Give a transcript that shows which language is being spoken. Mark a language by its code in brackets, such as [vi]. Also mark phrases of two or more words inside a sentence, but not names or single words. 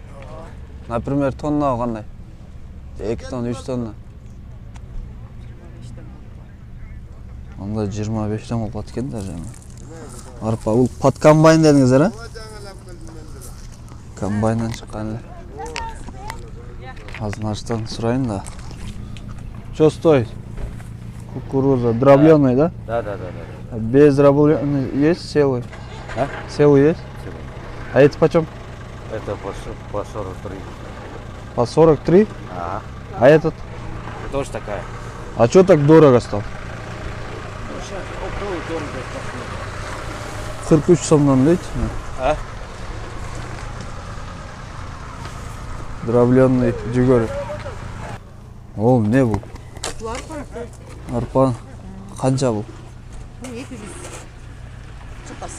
[ky] Например, тонна кандай? 2 тонна, 3 тонна. 25-тен. Анда 25-тен болот экен да жана. Арпа бул [ru] под комбайн [ky] дедиңиздер, а? Комбайндан чыккан эле. Азыр наштан сурайын да. [ru] Что стоит? Кукуруза дробленый, да? Да. Без дробленый есть селый? А? Селый есть? А это почем? Это по 43. По 43? Ага. А этот? Тоже такая. А что так дорого стал? Сейчас оптовый дорого. [ky] 43 сомдан дейт. [ru] А? [ky] Дробленый жүгөр. Ол не бул? Арпа. Канча бул? 200. Чакасы.